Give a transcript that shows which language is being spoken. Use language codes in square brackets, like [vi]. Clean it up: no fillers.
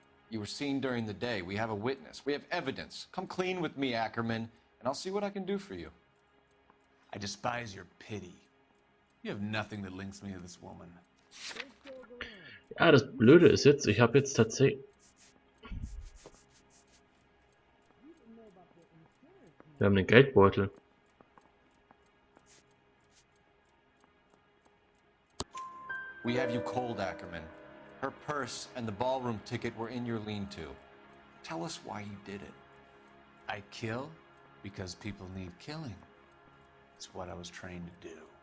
[en] You were seen during the day. We have a witness. We have evidence. Come clean with me, Ackermann, and I'll see what I can do for you. I despise your pity. You have nothing that links me to this woman. [de] Ja, das Blöde ist jetzt, ich habe jetzt tatsächlich... Wir haben den Geldbeutel. [en] We have you cold, Ackermann. Her purse and the ballroom ticket were in your lean-to. Tell us why you did it. I kill because people need killing. It's what I was trained to do.